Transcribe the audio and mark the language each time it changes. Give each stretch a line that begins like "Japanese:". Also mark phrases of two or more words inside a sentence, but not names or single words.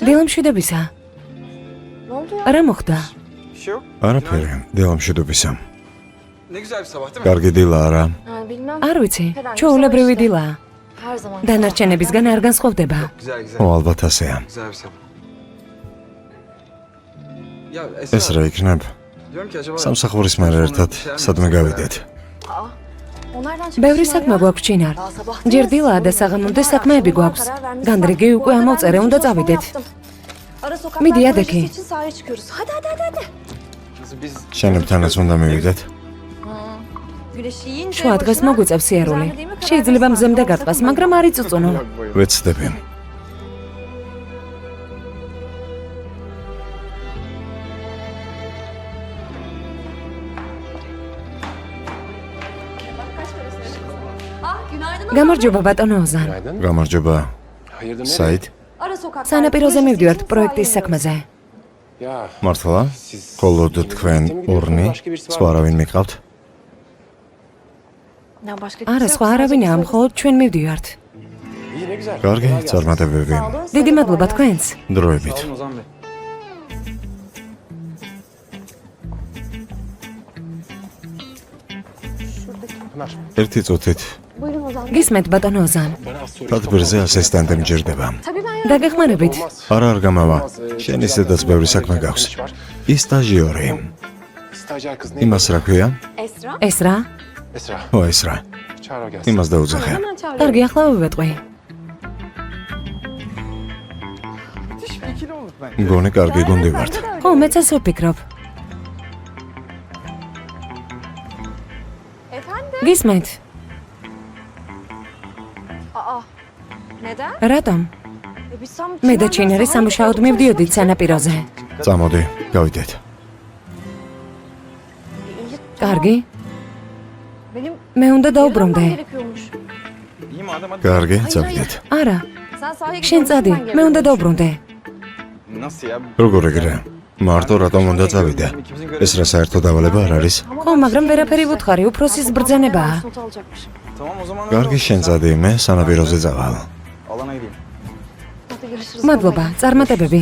Georgian: დილამშვიდებისა.
Turkish: Ne oldu ya?
Georgian: რა მოხდა?
Turkish: Bir şey yok.
Georgian: არაფერი, დილამშვიდობისა.
Turkish: Ne güzel bir sabah değil mi?
Georgian: კარგი დილა არა.
Turkish: Yani bilmem.
Georgian: არ ვიცი, ჩვეულებრივი დილაა.
Turkish: Her zaman.
Georgian: დანარჩენებისგან არ განსხვავდება.
Turkish: Güzel güzel.
Georgian: ო, ალბათ ასეა.
Turkish: Güzel bir sabah. Ya
Georgian: ეს
Turkish: Esra,
Georgian: რა იქნებ?
Turkish: diyorum ki acaba...
Georgian: სამსახურის მერე ერთად სადმე გავიდეთ.
Turkish: O nereden çıktı?
Georgian: ბევრი
Turkish: Çınar
Georgian: საქმე
Turkish: ya?
Georgian: გვაქვს ჩინარ.
Turkish: Daha sabah
Georgian: ჯერ
Turkish: değil.
Georgian: დილაა და საღამომდე საქმეები გვაქვს. განდრიგი უკვე ამოვწერე, უნდა წავიდეთ.
Turkish: Ara sokaklar Midi, hadi projesi ki. için sahaya çıkıyoruz. Hadi hadi hadi hadi. Biz
Georgian: შენებთანაც უნდა მივიდეთ.
Turkish: Güneşi yiyince
Georgian: შუა დღეს მოგვიწევს სიარული. შეიძლება მზემდე გატყას, მაგრამ არ იწუწუნო. ვეცდები.
Turkish: Ah günaydın.
Georgian: გამარჯობა ბატონო ოზან.
Turkish: Günaydın.
Georgian: გამარჯობა.
Turkish: Hayırdır nereye?
Georgian: საით?
Turkish: Ara sokaklar
Georgian: სანაპიროზე
Turkish: projesi
Georgian: მივდივართ
Turkish: için
Georgian: პროექტის
Turkish: sahaya
Georgian: საქმეზე.
Turkish: Ya
Georgian: მართლა?
Turkish: siz...
Georgian: ხოლოდ თქვენ ორნი, სხვა არავინ მიყავთ?
Turkish: Ya başka
Georgian: არა,
Turkish: kimse
Georgian: სხვა
Turkish: yok,
Georgian: არავინაა,
Turkish: sadece
Georgian: მხოლოდ ჩვენ მივდივართ.
Turkish: İyi ne güzel.
Georgian: კარგი,
Turkish: Kolay gelsin.
Georgian: წარმატებები.
Turkish: Sağ olun,
Georgian: დიდი
Turkish: size
Georgian: მადლობა
Turkish: kolay
Georgian: თქვენს. დროებით.
Turkish: Sağ olun Ozan Bey. Pınar.
Georgian: ერთი წუთით
Turkish: gelsin. Buyurun Ozan Bey.
Georgian: გისმენთ ბატონო ოზან.
Turkish: Bana az sonra...
Georgian: თათბირზე ასისტენტი მჭირდება.
Turkish: Tabii ben ya.
Georgian: დაგეხმარებით. არა არ გამავა. შენ ისედაც ბევრი საქმე გაქვს. ის სტაჟიორი.
Turkish: Stajyer kız ne?
Georgian: იმას რა ქვია?
Turkish: Esra.
Georgian: ეს რა?
Turkish: Esra.
Georgian: ო, ეს რა. Çağır o gelsin. იმას დაუძახე. Hemen çağırıyorum. კარგი, ახლა ვივეტყვი. მგონი კარგი გუნდი ვართ. ხო, მეც ასე ვფიქრობ.
Turkish: Efendim?
Georgian: გისმენთ?
Turkish: Aa. Neden?
Georgian: რატომ?
Turkish: Biz tam
Georgian: მე და
Turkish: Çınar'la
Georgian: ჩინარი
Turkish: sahaya
Georgian: სამუშაოდ
Turkish: çıkıyorduk,
Georgian: მივდიოდით
Turkish: çalışmak
Georgian: სანაპიროზე. წამოდი, გავიდეთ.
Turkish: İyi, tamam.
Georgian: კარგი?
Turkish: Benim
Georgian: მე უნდა
Turkish: yarın
Georgian: დაუბრუნდე.
Turkish: almam gerekiyormuş. İyi madem hadi.
Georgian: კარგი,
Turkish: Hayır,
Georgian: წავიდეთ. არა,
Turkish: Sen sahaya
Georgian: შენ
Turkish: gidiyormuşsun,
Georgian: წადი,
Turkish: ben
Georgian: მე უნდა
Turkish: geliyorum.
Georgian: დაუბრუნდე.
Turkish: Nasıl ya?
Georgian: როგორ ეგრე? მარტო რატომ უნდა წავიდე? ეს რა საერთო დავალება არ არის? ხო, მაგრამ ვერაფერი ვუთხარი, უფროსის ბრძანებაა.
Turkish: Not alacakmışım. Tamam o zaman.
Georgian: კარგი, შენ წადი, მე სანაპიროზე წავალ.
Turkish: Alana gideyim. Hadi görüşürüz.
Georgian: მადლობა, წარმატებები.